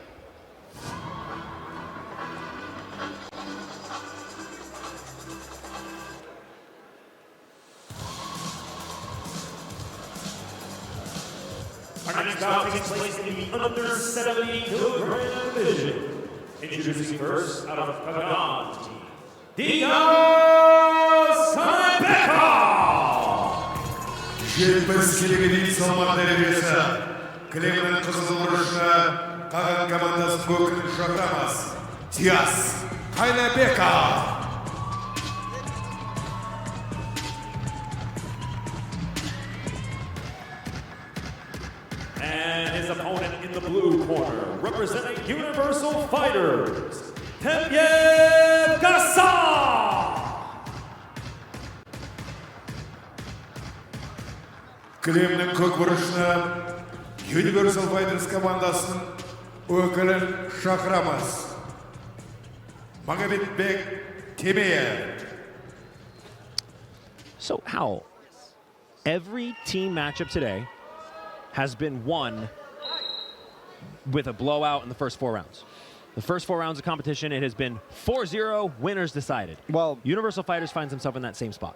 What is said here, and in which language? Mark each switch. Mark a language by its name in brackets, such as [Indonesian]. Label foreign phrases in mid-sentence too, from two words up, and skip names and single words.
[English] Our next bout takes place in the under 70 kilogram division. Introducing first out of Qagan Team, [Kazakh] Жетпіс келіге дейін салмақ дәрежесі. Кілемінің қызыл бұрышына Qagan командасы көкін шақырамыз. Тияс Қайнабеков. [English] and his opponent in the blue corner, representing Universal Fighters, Kagan. [Kazakh] Кілемінің көк бұрышына Universal Fighters командасының өкілін шақырамыз. Магомедбек Темеев. [English] So how every team matchup today has been won with a blowout in the first 4 rounds. The first 4 rounds of competition, it has been 4-0, winners decided. Well, Universal Fighters finds himself in that same spot.